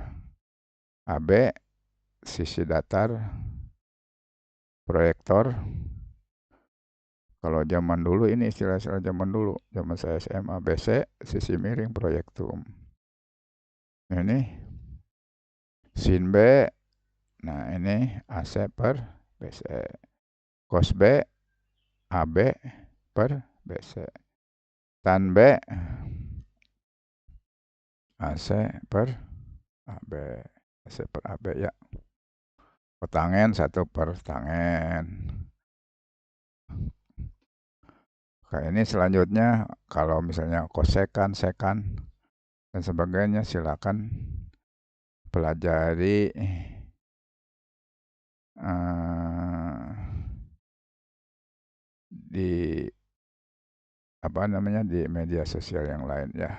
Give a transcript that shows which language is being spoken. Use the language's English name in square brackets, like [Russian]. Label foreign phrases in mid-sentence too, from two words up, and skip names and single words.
[Indonesian] AB sisi datar, proyektor. Kalau zaman dulu ini istilah-istilah zaman dulu, zaman saya SMA, BC sisi miring, proyektum. Ini sin B, nah ini AC per BC. Cos B, AB per BC. Tan B, AC per AB. AC per AB ya. Kotangen 1 per tangen. Kayak ini selanjutnya, kalau misalnya kosekan, sekan, dan sebagainya, silakan pelajari di di media sosial yang lain ya.